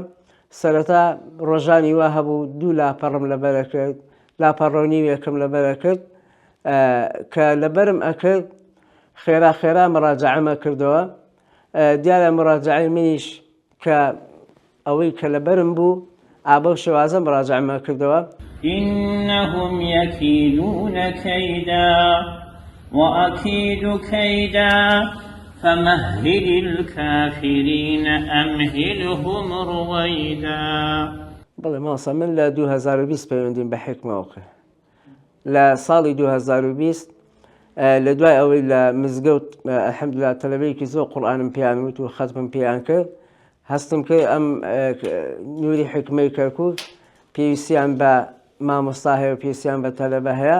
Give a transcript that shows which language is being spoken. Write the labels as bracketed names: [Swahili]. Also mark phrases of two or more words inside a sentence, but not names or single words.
[Central Kurdish] سەرەتا ڕۆژانی وا هەبوو 2 لاپەڕم لەبەرە کرد، لاپەڕە و نیو یەکەم لەبەرە کرد کە لەبەرم ئەکرد خێرا خێرا مراجعەمە کردەوە. دیارە مراجعەی منیش کە ئەوەی کە لەبەرم بوو ئابە و شێوازە مراجعەمە کردەوە. [Arabic] إنهم يكيدون كيدا وأكيد كيدا فمهل الكافرين أمهلهم رويدا. [Central Kurdish] بەڵێ ماسە من لە 2020 پەیوەندیم بە حکمەوە کرد. لە ساڵی 2020 لە دوای ئەوەی لە مزگەوت ئەلحەمدولیلا تەلەبەیەکی زۆر قورئانم پێیان وت و خەتمم پێیان کرد، هەستم کرد ئەم نووری حکمەی کەرکووک پێویستیان بە مامۆستا هەیە و پێویستیان بە تەلەبە هەیە.